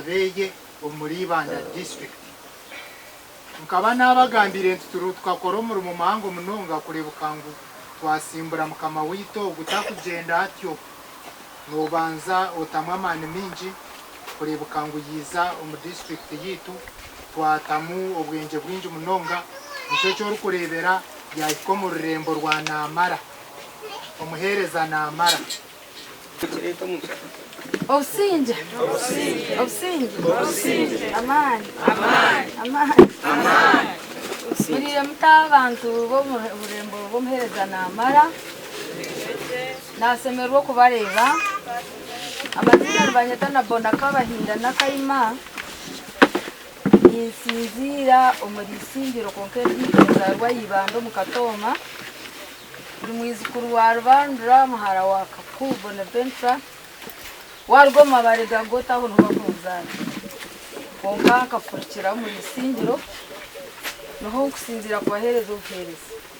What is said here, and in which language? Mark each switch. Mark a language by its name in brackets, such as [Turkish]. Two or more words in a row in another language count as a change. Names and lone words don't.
[Nyankole] beye omuri Banda district nkaba nabagambire nti tukakora omurimo muhango munonga kurebuka ngu twasimbura mukama wito ogutakugenda atyo nobanza otamwa amaani mingi kurebuka ngu yiza omu district yitu twatamu obwenge bwingi munonga nikyo ky'orikureebera yahika omu rurembo rwa Namara omuheereza Namara Obusinge amaani mulire muta abantu b'omurembo b'omuheereza Namara nasemerwa okubareeba amazina nibanyeta na Bona Kabahinda Nakayima ninsinziira omuri isingiro konka ery'ikiriza Rwayibanda omu Katoma ndi mwizukuru wa Rubandura muhara wa Kakuru Bonaventure warwo mabarega gota aho ntubakunzana konka nkafurikira mu isingiro noho nkusinzira kubahereza obuhereza